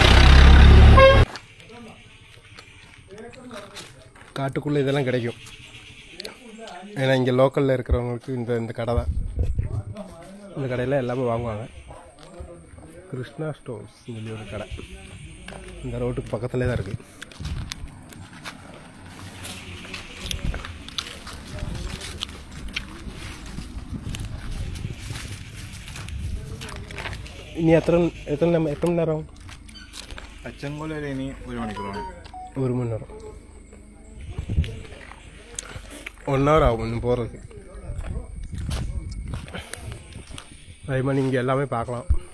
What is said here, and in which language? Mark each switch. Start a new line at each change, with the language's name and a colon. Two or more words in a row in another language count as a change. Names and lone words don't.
Tamil: காட்டுக்குள்ளே இதெல்லாம் கிடைக்கும். ஏன்னா இங்கே லோக்கலில் இருக்கிறவங்களுக்கு இந்த கடை தான், இந்த கடையில் எல்லாமே வாங்குவாங்க. கிருஷ்ணா ஸ்டோர்ஸ் சொல்லி ஒரு கடை இந்த ரோட்டுக்கு பக்கத்துலேயே தான் இருக்குது.
Malayalam: ഇനി എത്ര മണി നേരം? അച്ചൻകോല ഇനി 1 മണിക്കൂറാണ്.
Tamil: 1
Malayalam: മണി നേരം,
Tamil: 1 hour ஆகும் இன்னும் போகிறதுக்கு. அதே மாதிரி இங்கே எல்லாமே பார்க்கலாம்.